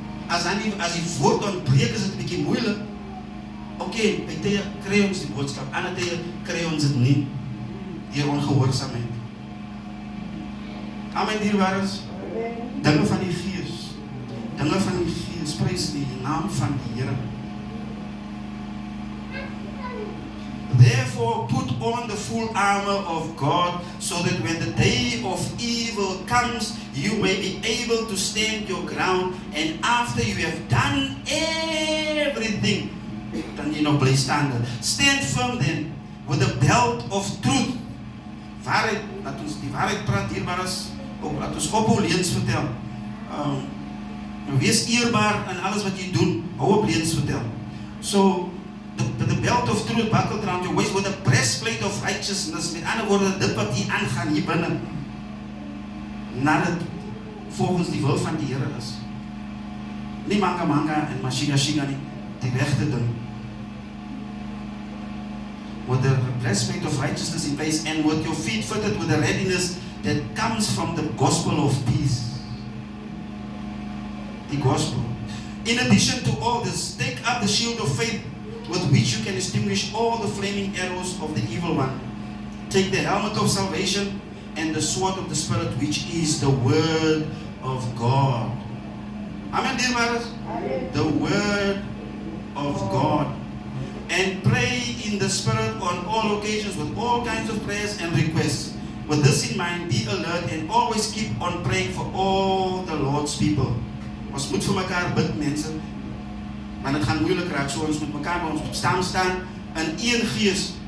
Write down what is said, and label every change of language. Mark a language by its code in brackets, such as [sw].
[af] As die woord ontbreek, is dit 'n bietjie moeilik. Okay, by tye kry ons die boodskap, ander tye kry ons dit nie, deur ongehoorsaamheid. Amen, dierbares. Dinge van die Gees. Dinge van die Gees, prys die naam van die Here. [en] Therefore, put on the full armor of God, so that when the day of comes, you may be able to stand your ground, and after you have done everything, [af] dan jy nog bly staande. [en] Stand firm then, with a belt of truth. [af] Waarheid, dat ons die waarheid praat hierbaar is, ook dat ons ophou leuns vertel. Wees eerbaar in alles wat jy doen, hou op leuns vertel. [en] So, the belt of truth buckled around your waist with a breastplate of righteousness. [af] Met ander woorde, dit wat hier aangaan hier binne, nadat volgens die wil van die Here is. Nie manga en mashiga nie, die regte ding. [en] With the breastplate of righteousness in place, and with your feet fitted with the readiness that comes from the gospel of peace. The gospel. In addition to all this, take up the shield of faith, with which you can extinguish all the flaming arrows of the evil one. Take the helmet of salvation and the sword of the Spirit, which is the word of God. Amen, dear brothers. The word of God. And pray in the Spirit on all occasions with all kinds of prayers and requests. With this in mind, be alert and always keep on praying for all the Lord's people. [af] Ons moet vir mekaar bid, mense. Maar dit gaan moeilik raak, so ons moet mekaar by ons staan in een gees.